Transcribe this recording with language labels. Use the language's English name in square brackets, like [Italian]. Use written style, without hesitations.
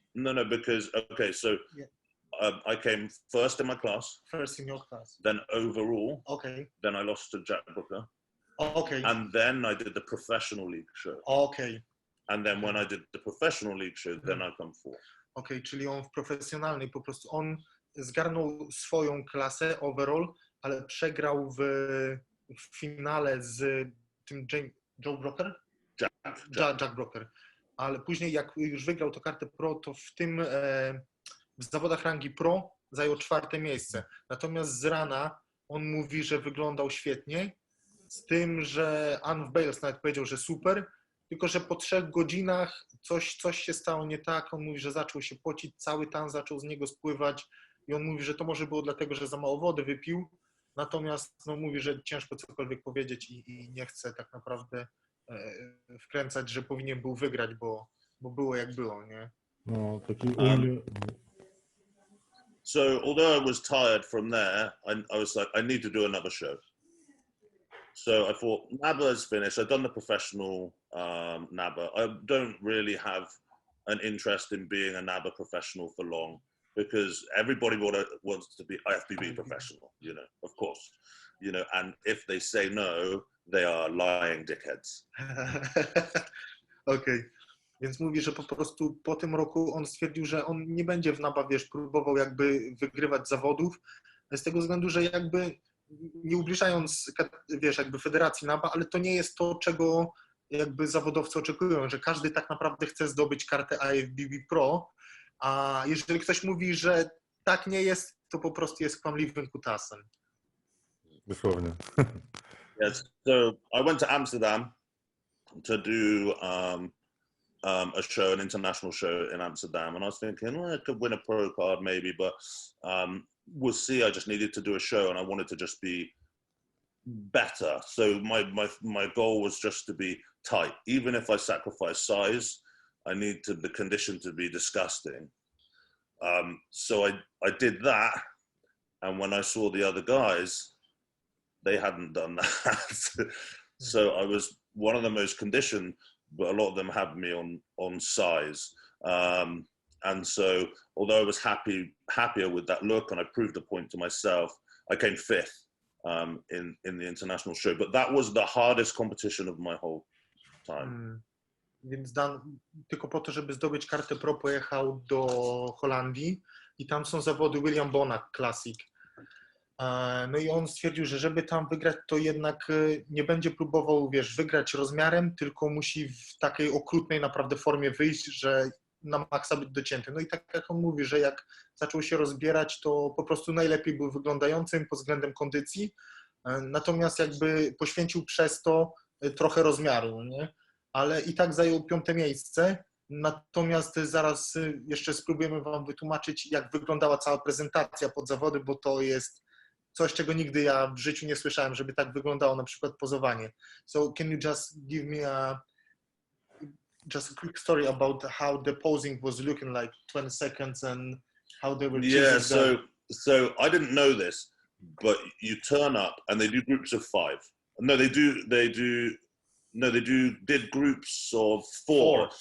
[English] No, because, okay, so I came first in my class. First in your class. Then overall. Okay. Then I lost to Jack Booker. Okay. And then I did the professional league show. Okay. And then when I did the professional league show, then I come fourth. [Polish] Okay, czyli on w profesjonalnej po prostu, on zgarnął swoją klasę overall, ale przegrał w finale z tym Joe Broker? Jack Broker. Ale później jak już wygrał tę kartę pro, to w tym w zawodach rangi pro zajął 4. miejsce. Natomiast z rana on mówi, że wyglądał świetnie, z tym, że Ann Bales nawet powiedział, że super, tylko że po 3 godzinach coś się stało nie tak. On mówi, że zaczął się pocić, cały tan zaczął z niego spływać i on mówi, że to może było dlatego, że za mało wody wypił. Natomiast no, mówi, że ciężko cokolwiek powiedzieć i nie chce tak naprawdę wkręcać, że powinien był wygrać, bo było jak było, nie? No, taki [English] So although I was tired from there, I was like, I need to do another show. So I thought, NABA is finished. I've done the professional NABA. I don't really have an interest in being a NABA professional for long, because everybody wants to be IFBB professional, you know, of course, you know, and if they say no, they are lying dickheads. [Polish] Okej. Więc mówi, że po prostu po tym roku on stwierdził, że on nie będzie w NABA, wiesz, próbował jakby wygrywać zawodów, z tego względu, że jakby nie ubliżając, wiesz, jakby federacji NABA, ale to nie jest to, czego jakby zawodowcy oczekują, że każdy tak naprawdę chce zdobyć kartę IFBB Pro, a jeżeli ktoś mówi, że tak nie jest, to po prostu jest kłamliwym kutasem. Dosłownie. [English] Yes, so I went to Amsterdam to do a show, an international show in Amsterdam, and I was thinking, well, I could win a pro card maybe, but we'll see. I just needed to do a show, and I wanted to just be better. So my goal was just to be tight. Even if I sacrifice size, I need the condition to be disgusting. So I did that, and when I saw the other guys, they hadn't done that. So I was one of the most conditioned, but a lot of them had me on size. And so although I was happier with that look, and I proved the point to myself, I came 5th in the international show. But that was the hardest competition of my whole time. [Polish] Więc Dan tylko po to, żeby zdobyć kartę pro, pojechał do Holandii i tam są zawody William Bonac Classic. No i on stwierdził, że żeby tam wygrać, to jednak nie będzie próbował, wiesz, wygrać rozmiarem, tylko musi w takiej okrutnej naprawdę formie wyjść, że na maksa być docięty. No i tak jak on mówi, że jak zaczął się rozbierać, to po prostu najlepiej był wyglądającym pod względem kondycji, natomiast jakby poświęcił przez to trochę rozmiaru, nie? Ale i tak zajął 5. miejsce. Natomiast zaraz jeszcze spróbujemy wam wytłumaczyć, jak wyglądała cała prezentacja pod zawody, bo to jest coś, czego nigdy ja w życiu nie słyszałem, żeby tak wyglądało na przykład pozowanie. [English] So can you just give me a quick story about how the posing was looking like, 20 seconds, and how they were Yeah, choosing so I didn't know this, but you turn up and they do groups of 5. No, they did groups of 4.